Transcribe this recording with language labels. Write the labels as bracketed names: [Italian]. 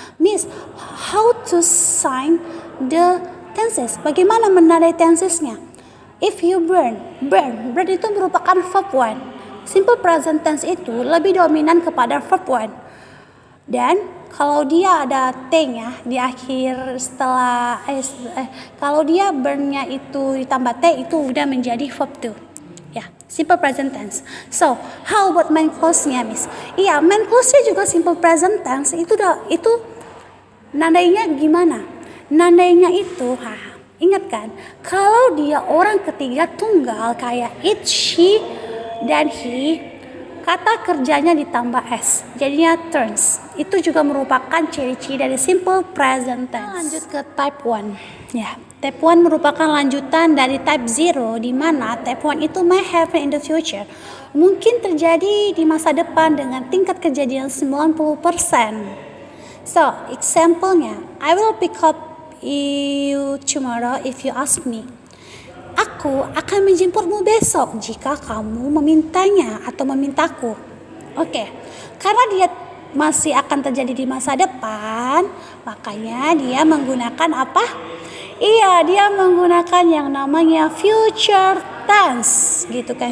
[English] Miss, how to sign the tenses? [Indonesian] Bagaimana menandai tensesnya? [English] If you burn [Indonesian] itu merupakan verb 1. Simple present tense itu lebih dominan kepada verb 1. Dan kalau dia ada T-nya di akhir setelah kalau dia burn-nya itu ditambah T itu udah menjadi verb 2. Ya, simple present tense. [English] So, how about [Indonesian] main clause-nya, Miss? Iya, main clause-nya juga simple present tense. Itu nandainya gimana? Nandainya itu, ingat kan? Kalau dia orang ketiga tunggal kayak it, she, dan he, kata kerjanya ditambah s, jadinya turns. Itu juga merupakan ciri-ciri dari simple present tense. Lanjut ke type 1. Ya, type 1 merupakan lanjutan dari type 0, di mana type 1 itu [English] may happen in the future. [Indonesian] Mungkin terjadi di masa depan dengan tingkat kejadian 90%. [English] So, example-nya, I will pick up you tomorrow if you ask me. [Indonesian] Aku akan menjemputmu besok jika kamu memintanya atau memintaku. Oke, karena dia masih akan terjadi di masa depan, makanya dia menggunakan apa? Iya, dia menggunakan yang namanya future tense, gitu kan?